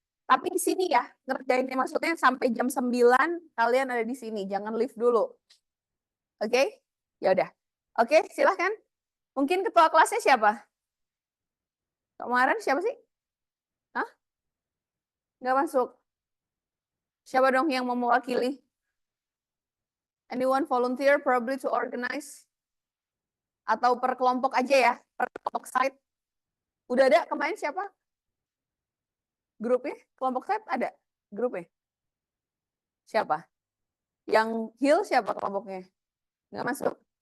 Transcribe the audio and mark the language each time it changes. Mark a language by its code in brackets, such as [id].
[id] Tapi di sini ya, ngerjainnya maksudnya sampai jam 9 kalian ada di sini, jangan leave dulu. Oke? Ya udah. Oke, silahkan. Mungkin ketua kelasnya siapa? Kemarin siapa sih? Hah? Nggak masuk. Siapa dong yang mau mewakili? [en] Anyone volunteer probably to organize? [id] Atau per kelompok aja ya? Per kelompok site? Udah ada kemarin siapa? Grupnya? Kelompok site ada? Grupnya? Siapa? Yang Hill siapa kelompoknya? Nggak masuk?